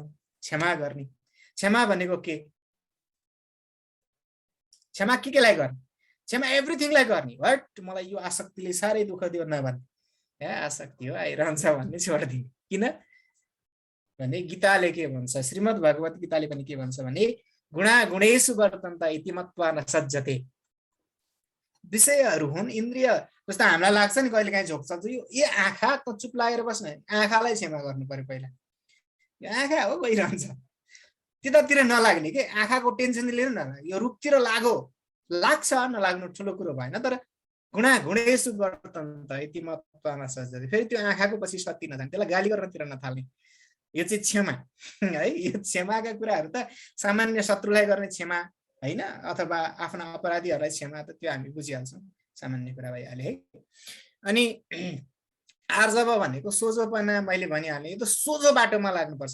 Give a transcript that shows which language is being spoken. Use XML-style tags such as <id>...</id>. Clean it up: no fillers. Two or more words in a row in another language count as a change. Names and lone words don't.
<ne>क्षमा गर्ने, क्षमा भनेको के? क्षमा केलाई गर्ने? क्षमा एभ्रिथिङलाई गर्ने। वाट, मलाई यो आसक्तिले साह्रै दुःख दियो नभन्ने, आसक्ति हो आइरहन्छ भन्ने छोडिदिने। किन भने गीताले के भन्छ, श्रीमद् भगवत गीताले पनि के भन्छ भने</ne> <sa>गुणा गुणेषु वर्तन्त इति मत्वा न सज्जते।</sa> <ne>विषयहरू हुन्, इन्द्रिय जस्तो हामीलाई लाग्छ नि कहिले काहीँ झोक चल्छ, यो आँखा त चुप लागेर बस्ने, आँखालाई क्षमा गर्नु पर्यो पहिला। यो आँखा हो गइरहन्छ, त्यतातिर नलाग्ने के, आँखाको टेन्सन लिनु न, यो रूपतिर लाग्छ, नलाग्नु ठुलो कुरो भएन।</ne> <sa>तर गुणा गुणेषु वर्तन्त इति मत्वा न सज्जते,</sa> <ne>फेरि त्यो आँखाको पछि सत्ति नजाने, त्यसलाई गाली गर्नतिर नथाल्ने। यो चाहिँ क्षमा है। यो क्षमाका कुराहरू त सामान्य शत्रुलाई गर्ने क्षमा होइन, अथवा आफ्ना अपराधीहरूलाई क्षमा, त त्यो हामी बुझिहाल्छौँ, सामान्य कुरा भइहाल्यो है। अनि आर्जव भनेको सोझोपना, मैले भनिहालेँ, यो त सोझो बाटोमा लाग्नुपर्छ।</ne>